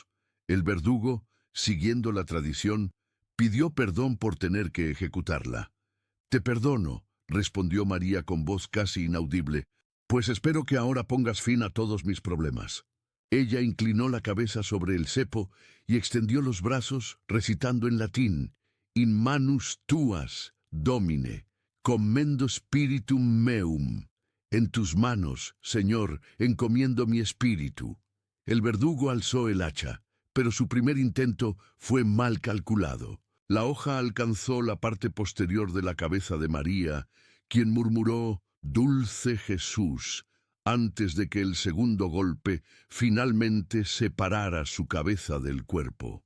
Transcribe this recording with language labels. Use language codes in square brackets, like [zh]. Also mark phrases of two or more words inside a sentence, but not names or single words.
[es] El verdugo, siguiendo la tradición, pidió perdón por tener que ejecutarla. «Te perdono», respondió María con voz casi inaudible, «pues espero que ahora pongas fin a todos mis problemas». Ella inclinó la cabeza sobre el cepo y extendió los brazos, recitando en latín, [la] «In manus tuas, Domine», Commendo spiritum meum. [es] En tus manos, Señor, encomiendo mi espíritu. El verdugo alzó el hacha, pero su primer intento fue mal calculado. La hoja alcanzó la parte posterior de la cabeza de María, quien murmuró, «Dulce Jesús», antes de que el segundo golpe finalmente separara su cabeza del cuerpo.